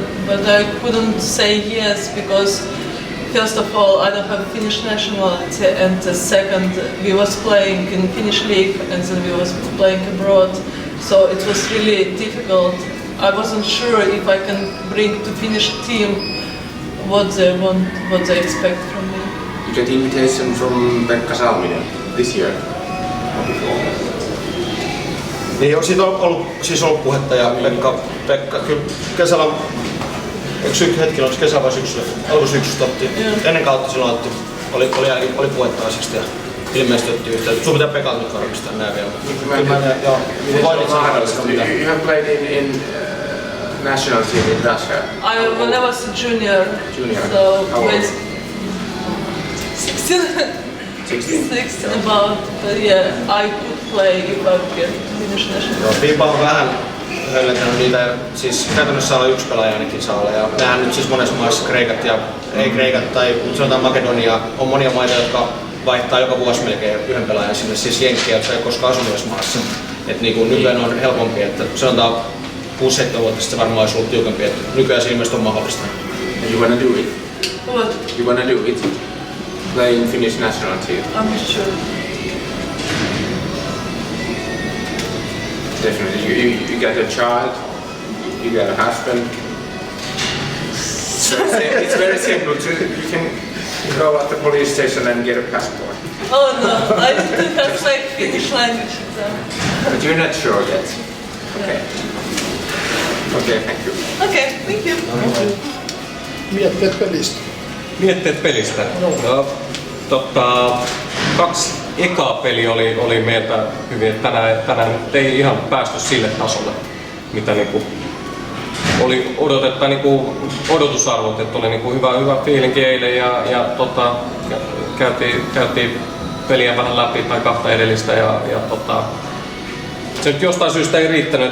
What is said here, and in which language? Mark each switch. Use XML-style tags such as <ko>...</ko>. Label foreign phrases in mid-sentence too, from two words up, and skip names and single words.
<en>But I couldn't say yes because first of all I don't have Finnish nationality, and second we was playing in Finnish league and then we was playing abroad, so it was really difficult. I wasn't sure if I can bring to Finnish team what they want, what they expect from me. You get invitation from Pekka Salminen this year or before.</en> <fi>Niin on siitä ollut puhetta ja Pekka kyllä kesällä, eikö hetki onko kesä vai syksyllä? Alkusyksystä otti, ennen kautta silloin oli puhetta asiasta ja ilmeisesti otti yhteyttä. Sun pitää Pekalta nyt varmistaa nää vielä.</fi> <en>You have played in national team in Russia. When I was a junior. So How old? 16 about, but yeah, I could play if I get Finnish national.</en> <fi>Joo, FIBA on vähän höllentänyt niitä, siis käytännössä saa olla yksi pelaaja ainakin saa olla. Ja nähdään nyt siis monessa maassa Kreikat ja ei Kreikat tai sanotaan Makedonia, on monia maita, jotka vaihtaa joka vuosi melkein yhden pelaajan sinne, siis jenkkejä, jotka ei koskaan asunut edes maassa. Et niinku nykyään on helpompi, että sanotaan 6-7 vuotta sitten se varmaan olisi ollut tiukempi, että nykyään se ilmeisesti on mahdollista.</fi> <en>And you wanna do it? What? You wanna do it? Play in Finnish national team? I'm not sure. Definitely. You get a child, you get a husband. So it's very simple. You can go at the police station and get a passport. Oh no, I didn't have like Finnish language exam. But you're not sure yet. Okay. Okay, thank you. Okay, thank you.</en> <fi>Mietteet pelistä. Mietteet pelistä. No, 2 ekaa peli oli meiltä hyvin, että tänään ei ihan päästy sille tasolle, mitä niinku oli odotusarvot, että oli niinku hyvä fiilinki eilen ja käytiin peliä vähän läpi tai 2 edellistä ja se nyt jostain syystä ei riittänyt.</fi>